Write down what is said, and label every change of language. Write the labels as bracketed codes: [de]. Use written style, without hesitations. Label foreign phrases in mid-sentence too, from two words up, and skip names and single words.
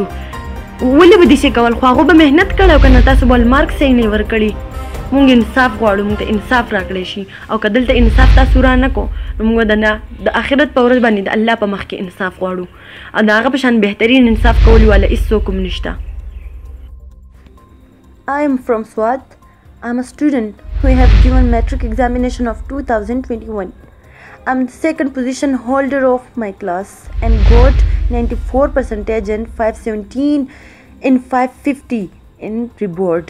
[ps] ولې به داسې کول؟ خو هغو به محنت کړی او که نه تاسو به مارکس یې نه ورکړي. مونږ انصاف غواړو، مونږ ته انصاف راکړی شي، او که دلته انصاف تاسو را نه کو، نو مونږ د آخرت په ورځ باندې د الله په مخ کې انصاف غواړو، او د هغه په شان بهترین انصاف کولي والا هېڅوک هم نشته. [en] I am from Sawat. I am a student who have given metric examination of 2021. I am the second position holder of my class and got 94% and 517 in 550 in reward.